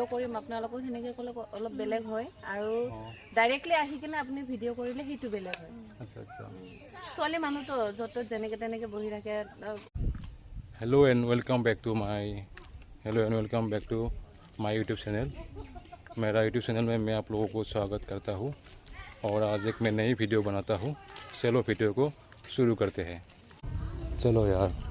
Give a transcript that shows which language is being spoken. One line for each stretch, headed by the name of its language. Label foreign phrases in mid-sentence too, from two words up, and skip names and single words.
Assamese: কৰিম আপোনালোকক সেনেকৈ ক'লে অলপ বেলেগ হয় আৰু ডাইৰেক্টলি আহি কিনে আপুনি ভিডিঅ' কৰিলে সেইটো বেলেগ হয় আচ্ছা আচ্ছা ছোৱালী মানুহতো য'ত যেনেকৈ তেনেকৈ বহি থাকে
English: hello and welcome back to my YouTube channel
Hindi: मेरा यूट्यूब चैनल में मैं आप लोगों को स्वागत करता हूँ और आज एक मैं नई वीडियो बनाता हूँ चलो वीडियो को शुरू करते हैं चलो यार